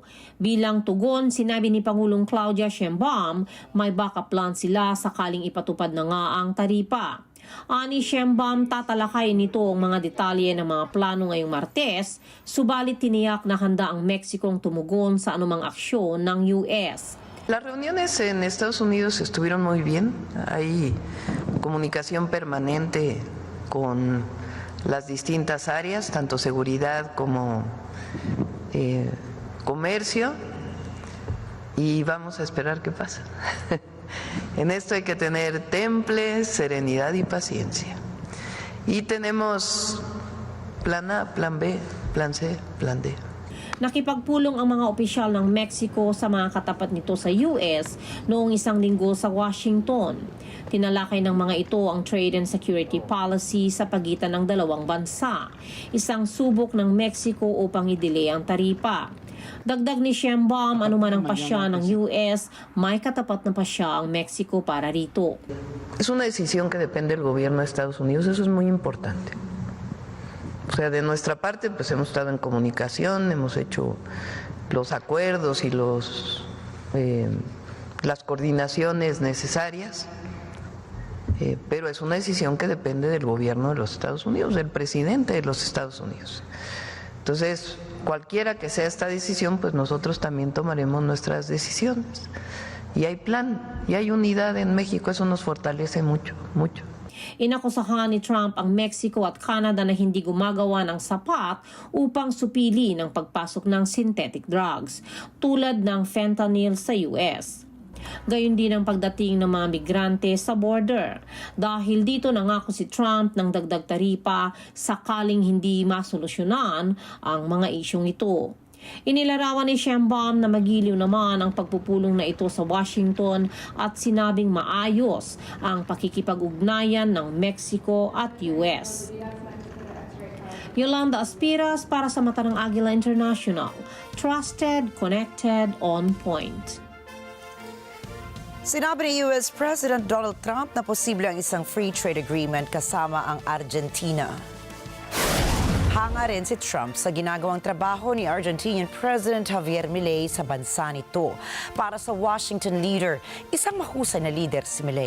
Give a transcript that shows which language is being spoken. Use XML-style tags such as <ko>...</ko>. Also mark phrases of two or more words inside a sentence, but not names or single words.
<tl>Bilang tugon, sinabi ni Pangulong Claudia Sheinbaum, may</tl> <en>backup plan</en> <tl>sila sakaling ipatupad na nga ang taripa. Ani Sheinbaum, tatalakayin nito ang mga detalye ng mga plano ngayong Martes, subalit tiniyak na handa ang Mexicong tumugon sa anumang aksyon ng US.</tl> <es>Las reuniones en Estados Unidos estuvieron muy bien. Hay comunicación permanente con las distintas áreas, tanto seguridad como comercio, y vamos a esperar qué pasa. En esto hay que tener temple, serenidad y paciencia. Y tenemos plan A, plan B, plan C, plan D.</es> <tl>Nakipagpulong ang mga opisyal ng Mexico sa mga katapat nito sa US noong 1 linggo sa Washington. Tinalakay ng mga ito ang</tl> <en>trade and security policy</en> <tl>sa pagitan ng dalawang bansa, isang subok ng Mexico upang i-delay ang taripa. Dagdag ni Sheinbaum, anuman ang pasya ng US, may katapat na pasya ang Mexico para rito.</tl> <es>Es una decisión que depende del gobierno de Estados Unidos, eso es muy importante. O sea, de nuestra parte, pues hemos estado en comunicación, hemos hecho los acuerdos y las coordinaciones necesarias, pero es una decisión que depende del gobierno de los Estados Unidos, del presidente de los Estados Unidos. Entonces, cualquiera que sea esta decisión, pues nosotros también tomaremos nuestras decisiones. Y hay plan, y hay unidad en México, eso nos fortalece mucho, mucho.</es> <tl>Inakusahan ni Trump ang Mexico at Canada na hindi gumagawa ng sapat upang supili ng pagpasok ng</tl> <en>synthetic drugs,</en> <tl>tulad ng fentanyl sa US. Gayon din ang pagdating ng mga migrante sa border. Dahil dito nangako si Trump ng dagdag taripa sakaling hindi masolusyonan ang mga isyong ito. Inilarawan ni Sheinbaum na magiliw naman ang pagpupulong na ito sa Washington at sinabing maayos ang pakikipag-ugnayan ng Mexico at US. Yolanda Aspiras para sa Mata ng Agila International.</tl> <en>Trusted, connected, on point.</en> <tl>Sinabi ni US President Donald Trump na posible ang isang</tl> <en>free trade agreement</en> <tl>kasama ang Argentina. Hanga rin si Trump sa ginagawang trabaho ni</tl> <en>Argentinian President</en> <tl>Javier Milei sa bansa nito. Para sa Washington leader, isang mahusay na leader si Milei.</tl>